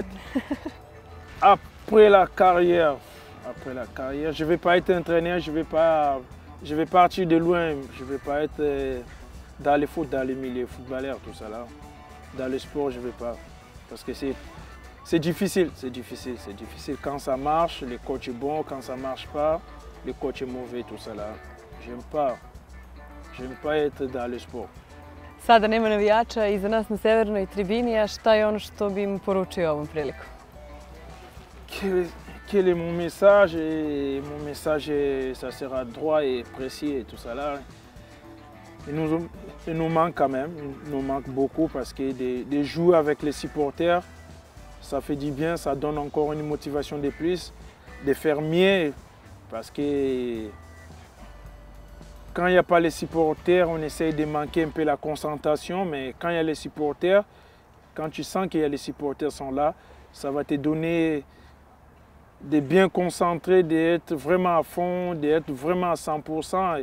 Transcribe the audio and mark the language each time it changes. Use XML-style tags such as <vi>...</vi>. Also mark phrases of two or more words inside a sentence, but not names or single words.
<fr>Après la carrière, je ne vais pas être entraîneur, je vais partir de loin, je ne vais pas être dans le foot, dans les milieux footballeurs, tout ça là. Dans le sport, je ne vais pas. Parce que c'est difficile, Quand ça marche, le coach est bon, quand ça ne marche pas, le coach est mauvais, tout ça là. J'aime pas être dans le sport.</fr> <sr>Sada nema navijača iza nas na severnoj tribini, a šta je ono što bi im poručio ovom prilikom?</sr> <fr>Quel est mon message? Mon message, ça sera droit et précis et tout ça là. Il nous manque quand même, il nous manque beaucoup parce que de jouer avec les supporters, ça fait du bien, ça donne encore une motivation de plus, de faire mieux parce que quand il n'y a pas les supporters, on essaye de manquer un peu la concentration, mais quand il y a les supporters, quand tu sens que les supporters sont là, ça va te donner de bien concentrer, d'être vraiment à fond, d'être vraiment à 100%.</fr>